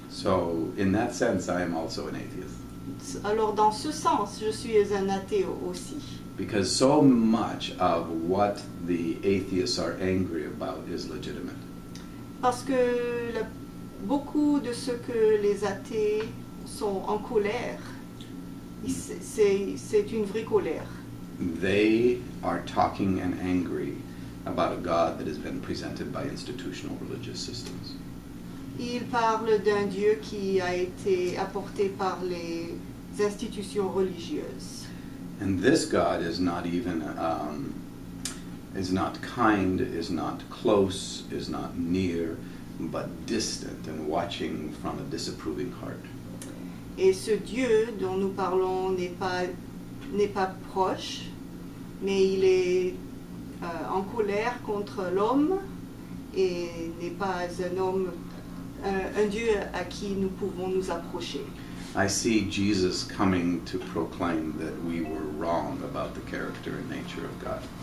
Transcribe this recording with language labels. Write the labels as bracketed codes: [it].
[en] So in that sense, I am also an atheist. [fr] Alors dans ce sens, je suis un athée aussi. [en] Because so much of what the atheists are angry about is legitimate. [fr] Parce que beaucoup de ce que les athées sont en colère, c'est une vraie colère. [en] They are talking and angry about a God that has been presented by institutional religious systems. [fr] Ils parlent d'un Dieu qui a été apporté par les institutions religieuses. [en] And this God is not even, is not kind, is not close, is not near, but distant and watching from a disapproving heart. [fr] Et ce Dieu dont nous parlons n'est pas proche, mais il est en colère contre l'homme et n'est pas un Dieu à qui nous pouvons nous approcher. [en] I see Jesus coming to proclaim that we were wrong about the character and nature of God.